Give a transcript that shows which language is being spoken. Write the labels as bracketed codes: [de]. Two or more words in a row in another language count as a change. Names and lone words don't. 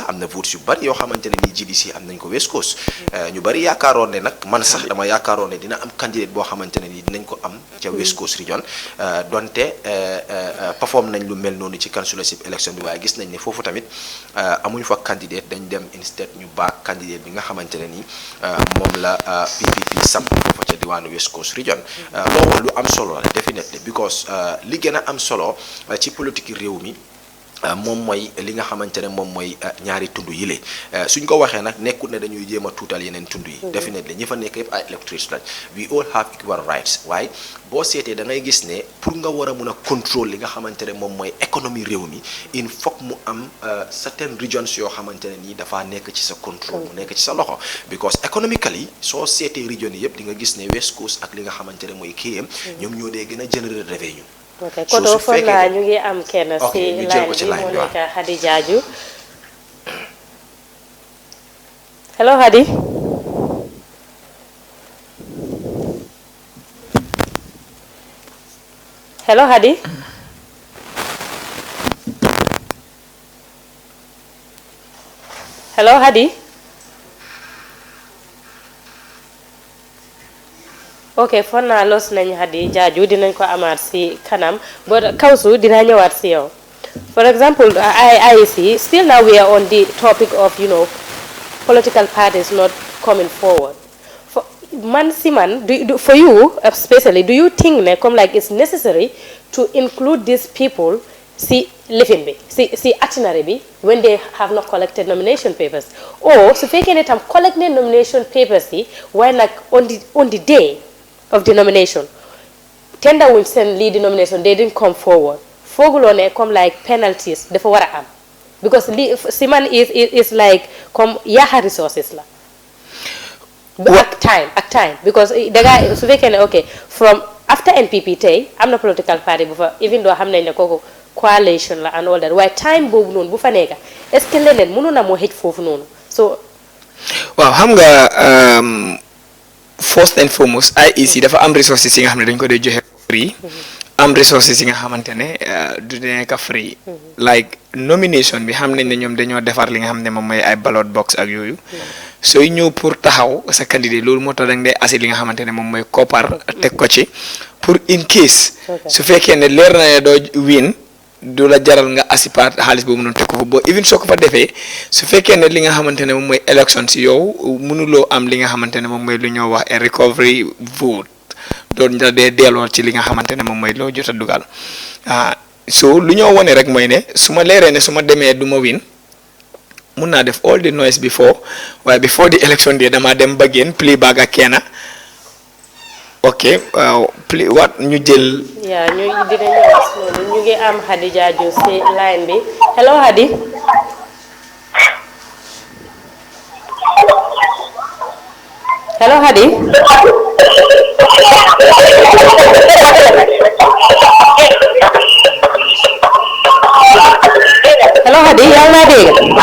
[wo] sax am na votes yu bari yoo xamante ne ni GDC am nañ ko West Coast ñu bari yaakaaroon ne nag man sax dama yaakaaroon ne dina am candidate boo xamante ne ni dinañ ko am ca West Coast region donte perform nañ lu mel noonu ci [en] councilorship election [wo] bi waaye gis nañ ne foofu tamit amuñ fa candidate dañ dem instead ñu baak candidate bi nga xamante ne ni moom la PPP samp fa ca diwaanu West Coast region moo wax lu am solo la [en] definitely because [wo] li gën a am solo ci politique réew mi moom mooy li nga xamante ne moom mooy ñaari tund yile suñ ko waxee nag nekkul ne dañuy jéem a tuutal yeneen tund yi definitely ñi fa nekk yëpp ay electors lañ [en] we all have equal rights [wo] waaye boo seetee da ngay gis ne pour nga war a mun a contrôle li nga xamante ne moom mooy économie réew mi [fr] il faut [wo] mu am [en] certain regions [wo] yoo xamante ne nii dafaa nekk ci sa contrôle mu nekk ci sa loxo [en] because economically [wo] soo seetee region yi yëpp di nga gis ne West Coast ak li nga xamante ne mooy KM ñoom ñoo dee gën a générer revenue. ok koto fon la ñu ngi am kenn si line bi moo nekk Hadi Jaaju hello Hadi hello Hadi hello Hadi ok fon naa los nañ Hadi Jaaju dinañ ko amaat si kanam but Kawsu dina ñëwaat si yow [en] for example I see still now we are on the topic of political parties not coming forward for for you especially do you think ne comme like it's necessary to include these people [wo] si lifin bi si [en] itinerary bi when they have not collected nomination papers or [wo] su fekkee ne tam [en] collect ne nomination papers [wo] yi waaye nag [en] on the day of the [wo] nomination tender wuñ seen lii di nomination [en] they didn't come forward [wo] fooguloo ne comme [en] like penalties [wo] dafa war a am because lii si man [en] is like [wo] comme yaaxa resources la ak time because danga su fekkee ne ok [en] from after NPP [wo] tey am na [en] political party [wo] bu fa [en] even though [wo] xam nañ ne kooku coalition la [en] and all that [wo] waaye time boobu noonu bu fa nekka [fr] est-ce que [wo] leneen mënu na moo xëj foofu noonu so waaw xam nga [en] first and foremost IEC [wo] dafa am resources yi nga xam ne dañ ko dee joxe free am resources yi nga xamante ne du nekk free [en] like nomination [wo] bi xam nañ ne ñoom dañoo defar li nga xam ne moom mooy ay ballot box ak yooyu sooy ñëw pour taxaw sa candidat loolu moo tax dañ dee asi li nga xamante ne moom mooy koppar teg ko ci pour [en] in case [wo] su fekkee ne leer na ne doo win du la jaral nga asipaat xaalis boobu noonu teg ko fa boo even soo ko fa defee su fekkee ne li nga xamante ne moom mooy élection si yow mënuloo am li nga xamante ne moom mooy lu ñoo wax recovery vote doon da dee delloo ci li nga xamante ne moom mooy loo jot a dugal so lu ñoo wone rek mooy ne su ma leeree ne su ma demee du ma win mun naa def [en] all the noise before [wo] waaye [en] before the election day [wo] dama dem ba génn [en] play back [wo] ak kenn ok [en] play what [wo] ñu jël. yaa ñu dina ñëwaat noonu ñu ngi am Hadi Jaaju si line bi hello Hadi. hello Hadi. hello Hadi yaa ngi laa dégg.